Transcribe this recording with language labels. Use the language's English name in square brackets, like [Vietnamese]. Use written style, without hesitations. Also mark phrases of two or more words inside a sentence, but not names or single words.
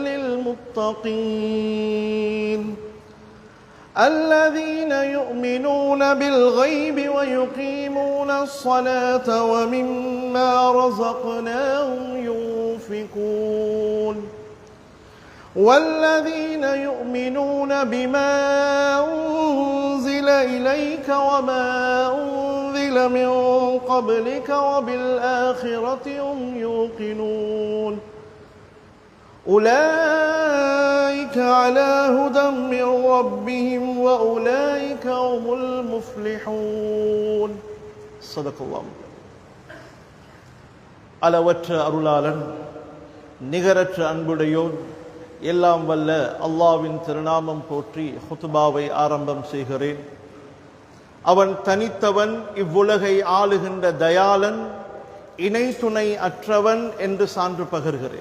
[Arabic] للمتقين الذين يؤمنون بالغيب ويقيمون الصلاة ومما رزقناهم ينفقون والذين يؤمنون بما أنزل إليك وما أنزل من قبلك وبالآخرة هم يوقنون أولئك على هدى من ربهم وأولئك هم المفلحون صدق الله [Tamil] அளவற்ற அருளாளன் நிகரற்ற அன்புடையோன் எல்லாம் வல்ல அல்லாஹ்வின் திருநாமம் போற்றி ஹுத்பாவை ஆரம்பம் செய்கிறேன். அவன் தனித்தவன், இவ்வுலகை ஆளுகின்ற தயாளன், இணை துணை அற்றவன் என்று சான்று பகர்கிறேன்.